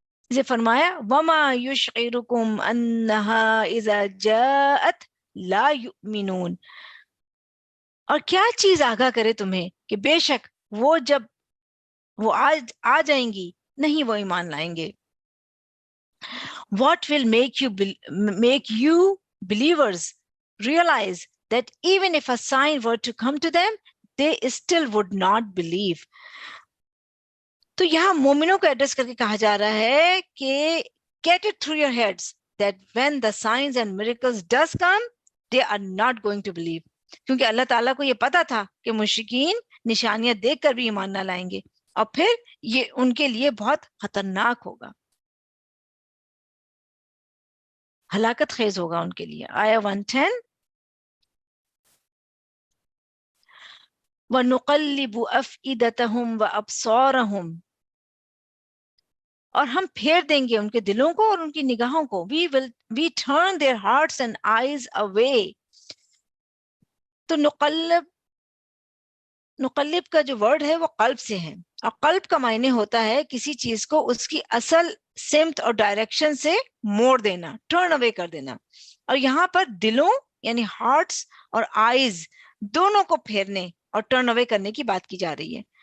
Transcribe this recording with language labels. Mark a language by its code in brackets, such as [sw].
[ur] اسے فرمایا [ar] وما یشعرکم انہا اذا جاءت لا یؤمنون، [ur] اور کیا چیز آگاہ کرے تمہیں کہ بے شک وہ جب وہ آ جائیں گی نہیں وہ ایمان لائیں گے. [en] What will make you believers realize that even if a sign were to come to them, they still would not believe. [ur] تو یہاں مومنوں کو ایڈریس کر کے کہا جا رہا ہے کہ [en] get it through your heads that when the signs and miracles does come, they are not going to believe. [ur] کیونکہ اللہ تعالیٰ کو یہ پتا تھا کہ مشرکین نشانیاں دیکھ کر بھی ایمان نہ لائیں گے اور پھر یہ ان کے لیے بہت خطرناک ہوگا، ہلاکت خیز ہوگا ان کے لیے. آیا 110 [ar] وَنُقَلِّبُ أَفْئِدَتَهُمْ وَأَبْصَارَهُمْ، [ur] اور ہم پھیر دیں گے ان کے دلوں کو اور ان کی نگاہوں کو. [en] We turn their hearts and eyes away. [ur] تو نقلب کا جو ورڈ ہے وہ قلب سے ہے، اور قلب کا معنی ہوتا ہے کسی چیز کو اس کی اصل سمت اور ڈائریکشن سے موڑ دینا، ٹرن اوے کر دینا. اور یہاں پر دلوں یعنی ہارٹس اور آئیز دونوں کو پھیرنے اور ٹرن اوے کرنے کی بات کی جا رہی ہے.